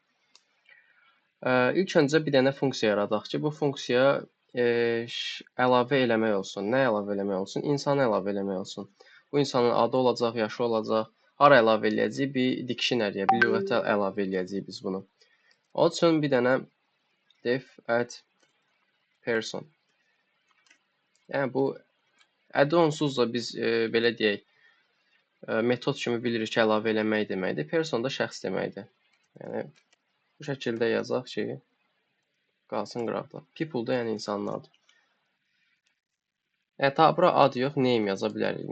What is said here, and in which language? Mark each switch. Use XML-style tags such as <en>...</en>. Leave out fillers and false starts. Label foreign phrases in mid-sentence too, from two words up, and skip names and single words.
<az>İlk öncə bir dənə funksiya yaradaq ki, bu funksiya əlavə eləmək olsun. Nə əlavə eləmək olsun? İnsanı əlavə eləmək olsun. Bu insanın adı olacaq, yaşı olacaq. Hara əlavə eləyəcəyik? Bir dictionary-yə, bir lüğətə əlavə eləyəcəyik biz bunu. Onun üçün bir dənə</az> <en>def add person.</en> <az>Yəni bu add onsuz da biz belə deyək, metod kimi bilirik ki, əlavə eləmək deməkdir. Person da şəxs deməkdir. Yəni bu şəkildə yazaq ki, qalsın qıraqda. People da yəni insanlardır. Yəni ta bura ad yox, name yaza bilərik.</az>